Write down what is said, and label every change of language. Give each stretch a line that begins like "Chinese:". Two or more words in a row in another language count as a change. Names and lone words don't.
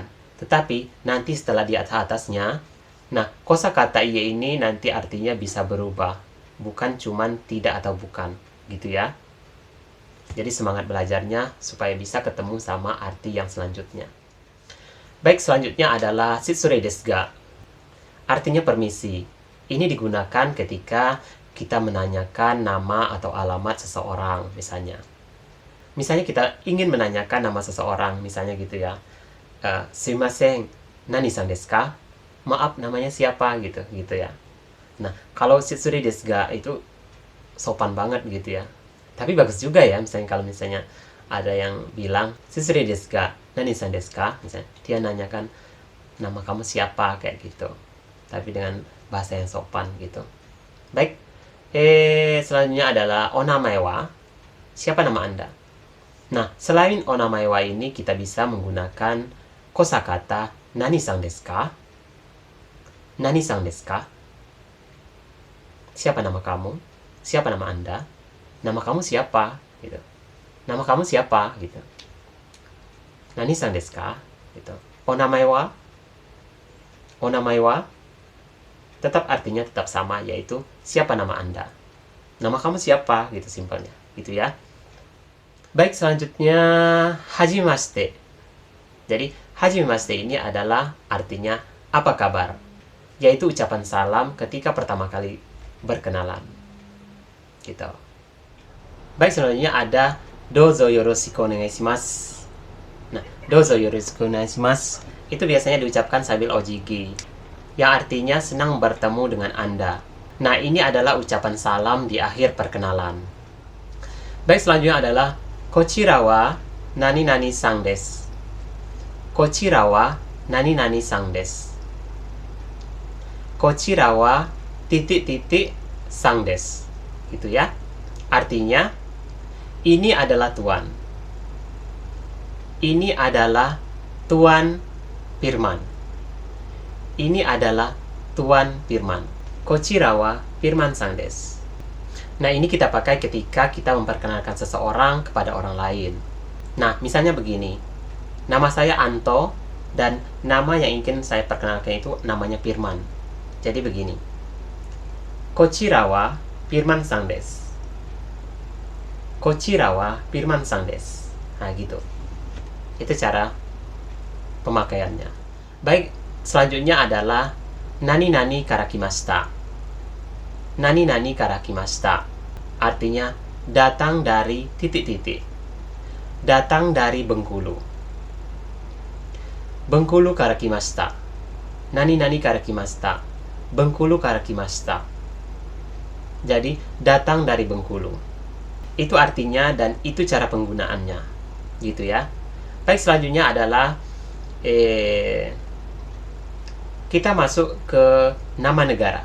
Indonesian: Tetapi, nanti setelah di atasnya, nah, kosakata iye ini nanti artinya bisa berubah. Bukan cuman tidak atau bukan. Gitu ya. Jadi semangat belajarnya supaya bisa ketemu sama arti yang selanjutnya. Baik, selanjutnya adalah
Japanese: 失礼ですが.
Indonesian: Artinya permisi. Ini digunakan ketika kita menanyakan nama atau alamat seseorang, misalnya. Misalnya kita ingin menanyakan nama seseorang, misalnya gitu ya.
Japanese: すみません、なにさんですか?
Indonesian: Maaf, namanya siapa gitu ya. Nah, kalau
Japanese: 失礼ですが
Indonesian: itu sopan banget gitu ya. Tapi bagus juga ya, misalnya kalau misalnya ada yang bilang
Japanese: 失礼ですが、なにさんですか?
Indonesian: Misalnya dia nanyakan nama kamu siapa kayak gitu. Tapi dengan bahasa yang sopan gitu. Baik. Selanjutnya adalah
Japanese: お名前は.
Indonesian: Siapa nama Anda? Nah, selain
Japanese: お名前は
Indonesian: ini kita bisa menggunakan kosakata
Japanese: なにさんですか? なにさんですか?
Indonesian: Siapa nama kamu? Siapa nama Anda? Nama kamu siapa? Gitu. Nama kamu siapa? Gitu.
Japanese: なにさんですか? Gitu. お名前は？お名前は?
Indonesian: Tetap artinya tetap sama, yaitu siapa nama Anda? Nama kamu siapa? Gitu simpelnya. Gitu ya. Baik, selanjutnya hajimashite. Jadi, hajimashite ini adalah artinya apa kabar? Yaitu ucapan salam ketika pertama kali berkenalan. Gitu. Baik, selanjutnya ada
Japanese: どうぞよろしくお願いします.
Indonesian: Nah,
Japanese: どうぞよろしくお願いします
Indonesian: itu biasanya diucapkan sambil ojigi. yang artinya senang bertemu dengan Anda. Nah, ini adalah ucapan salam di akhir perkenalan. Baik, selanjutnya adalah
Japanese: こちらはなになにさんです. こちらはなになにさんです. Kochira wa titik-titik sang desu.
Indonesian: Gitu ya. Artinya, ini adalah Tuan. Ini adalah Tuan Firman. Ini adalah Tuan Firman.
Japanese: こちらはFirmanさんです.
Indonesian: Nah, ini kita pakai ketika kita memperkenalkan seseorang kepada orang lain. Nah, misalnya begini. Nama saya Anto, dan nama yang ingin saya perkenalkan itu namanya Firman. Jadi begini.
Japanese: こちらはFirmanさんです. こちらはFirmanさんです.
Indonesian: Nah, gitu. Itu cara pemakaiannya. Baik, selanjutnya adalah
Japanese: なになにから来ました. なになにから来ました.
Indonesian: Artinya, datang dari titik-titik. Datang dari Bengkulu.
Japanese: Bengkulu karakimashita. なになにから来ました. Bengkulu karakimashita.
Indonesian: Jadi, datang dari Bengkulu. Itu artinya dan itu cara penggunaannya. Gitu ya. Baik, selanjutnya adalah kita masuk ke nama negara.